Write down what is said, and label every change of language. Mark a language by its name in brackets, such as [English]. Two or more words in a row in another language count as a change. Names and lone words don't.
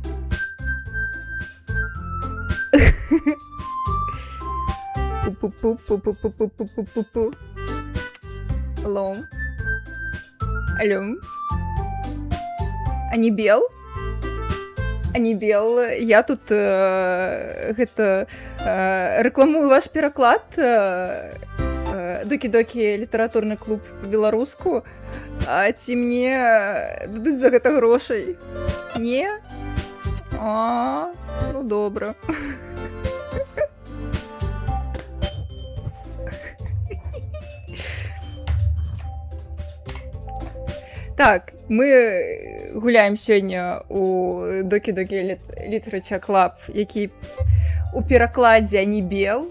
[Belarusian] Пу-пу-пу-пу-пу-пу-пу-пу-пу-пу. Алло. Алло. Анібел? Анібел, я тут рекламую ваш пераклад. Докі-Докі літаратурны клуб по-беларуску. А ці мне дадуць за гэта грошай? Не? Ну добра. Так, мы гуляем сёння у Докі-Докі Literature Club, які у перакладзе Анібел.